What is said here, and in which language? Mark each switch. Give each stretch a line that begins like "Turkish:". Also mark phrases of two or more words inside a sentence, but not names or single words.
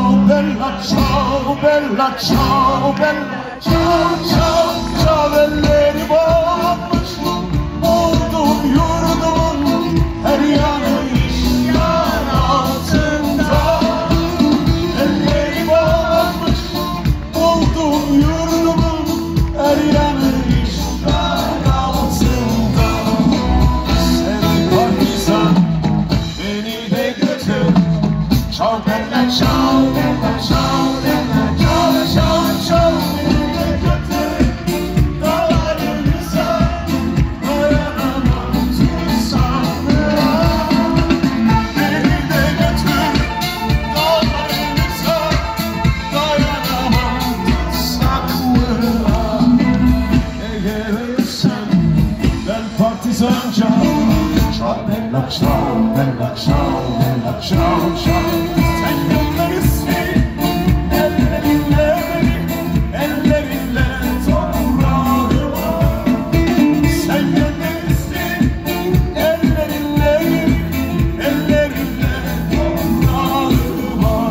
Italian: bella ciao, bella ciao, bella ciao, ciao, ciao.
Turkish: Elleri bağlanmış oldum yurdumun her yanı işgal altında. Elleri bağlanmış oldum yurdumun her yanı işgal altında. Sen partizan beni de götür.
Italian: Ciao bella ciao, bella ciao, bella ciao, ciao, ciao.
Turkish: Beni de götür dağlarınıza, dayanamam tutsaklığa. Beni de götür dağlarınıza, dayanamam tutsaklığa. Eğer sen ben partizanca,
Italian: ciao bella ciao, bella ciao, bella ciao, ciao.
Turkish: Sen gönderirsin ellerinle beni, ellerinle toprağıma. Sen gönderirsin ellerinle beni, ellerinle toprağıma.